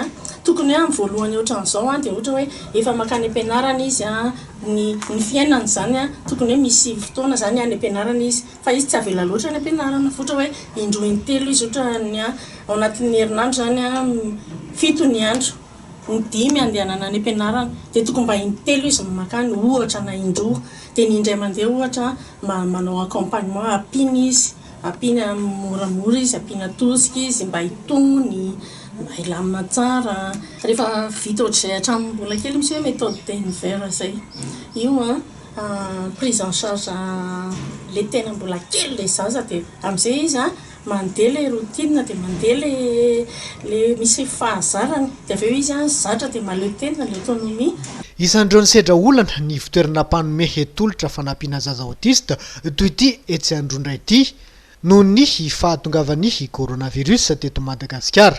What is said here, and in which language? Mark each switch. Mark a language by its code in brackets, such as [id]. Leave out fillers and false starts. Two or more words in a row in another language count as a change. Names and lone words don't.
[mg] Tokony amin'ny voalohany ohatra an'izao dia ohatra hoe efa makany am-pianarana izy ny fiainana zany tokony hoe misy fotoana zany any am-pianarana izy fa izy tsy avela loatra any am-pianarana fa ohatra hoe indroa intelo izy ohatra ny ao anatin'ny herinandro zany 7 ny andro, ny 5 andehanana any am-pianarana dia tokony mba intelo izy makany ohatra na indroa. Dia ny indray mandeha ohatra manao accompagnement ampiny izy, ampina moramora izy, ampina tosika izy mba hitony, mba hilamina tsara. Rehefa vita ohatr'izay hatramin'ny mbola kely misy hoe [fr] méthode d'univers [mg] zay, io [fr] prise en charge [mg] le tena mbola kely le zaza dia amin'izay izy mandeha le routine dia mandeha le misy fahazarany dia avy eo izy zatra dia maleo tena le autonomie. Isan'ireo ny sedra olana ny fitoerana mpanome hetolotra fanampiana zaza autiste toy ity etsy androndray ity noho ny fahatongavany coronavirus teto Madagasikara.